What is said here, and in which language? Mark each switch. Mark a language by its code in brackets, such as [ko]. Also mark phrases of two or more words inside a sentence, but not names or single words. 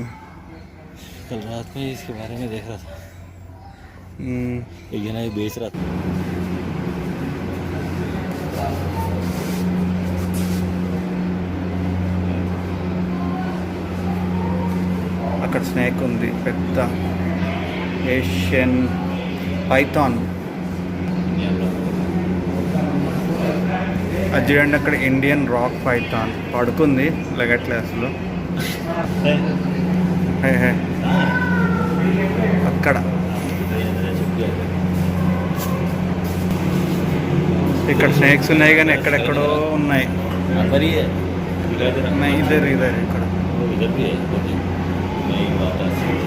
[hi] कल रात को ही इसके बारे में देख रहा था. एक जना ये बेच रहा था. [te] అక్కడ స్నేక్ ఉంది, పెద్ద [en] Asian python. [te] అది చూడండి, అక్కడ [en] Indian rock python [te] పడుకుంది, లెగట్లే అసలు. హే హే అక్కడ ఇక్కడ స్నేక్స్ ఉన్నాయి కానీ ఎక్కడెక్కడో ఉన్నాయి. [hi] अंदर ही है. [te] ఉన్నాయి ఇద్దరు ఇక్కడ. [hi] इधर भी है. नहीं बात है.